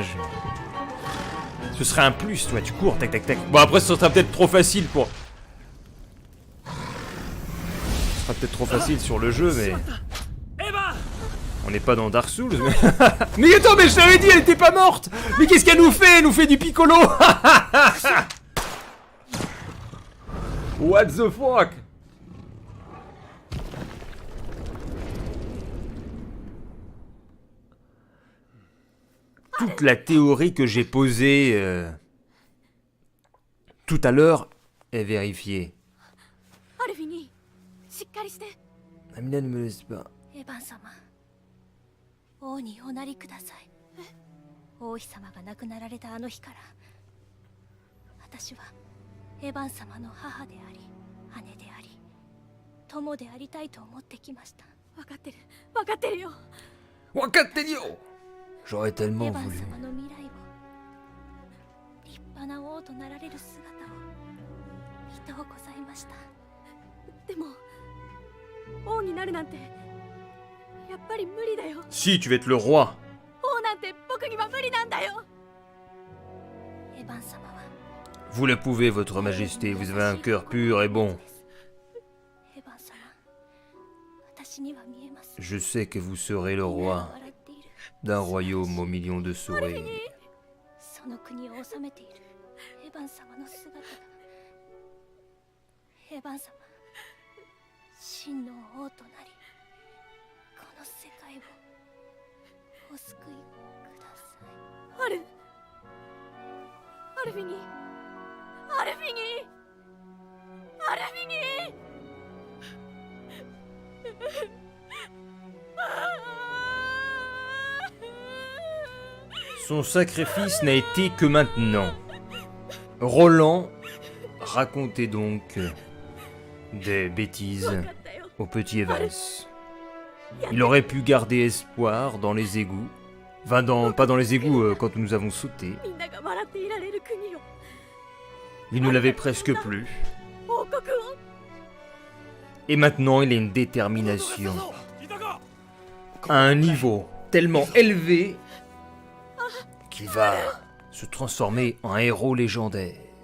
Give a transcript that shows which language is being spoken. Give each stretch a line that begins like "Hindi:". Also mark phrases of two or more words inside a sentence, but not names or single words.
French: Ce serait un plus, toi, tu cours, tac tac tac. Bon après ce sera peut-être trop facile pour... Ce sera peut-être trop facile sur le jeu mais... On n'est pas dans Dark Souls mais... Mais attends, mais je t'avais dit, elle était pas morte. Mais qu'est-ce qu'elle nous fait? Elle nous fait du piccolo.
English: What the fuck?
French: Toute la théorie que j'ai posée tout à l'heure est vérifiée. Amina ne me laisse pas.
Japanese: エヴァン様、王におなりください。王妃様が亡くなられたあの日から、私はエヴァン様の母であり、姉であり、友でありたいと思ってきました。分かってる、分かってるよ。分かってるよ。J'aurais エ
French: tellement
Japanese: ヴァン
French: voulu.
Japanese: 様の未来を、立派な王となられる姿を見とうございました。でも王になるなんてやっぱり無理だよ。
French: Si, tu vas être le roi.
Japanese: 王なんて僕には無理なんだよ。エヴァン様は
French: Vous le pouvez, votre majesté, vous avez un cœur pur et bon.
Japanese: エヴァン様、私には見えます。
French: Je sais que vous serez le roi
Japanese: 笑っている。
French: d'un royaume aux millions de souris.
Japanese: その国を治めているエヴァン様の姿が、エヴァン様、真の王となり、この世界をお救いください。アルフィニー、アルフィニー、アルフィニー。
French: Son sacrifice n'a été que maintenant. Roland racontait donc des bêtises au petit Evans. Il aurait pu garder espoir dans les égouts. Enfin, pas dans les égouts quand nous avons sauté.
Japanese: みんなが笑っていられる国を、
French: Il ne l'avait presque plus.
Japanese: 王国を。
French: Et maintenant, il a une détermination à un niveau tellement élevé qu'il va se transformer en héros légendaire.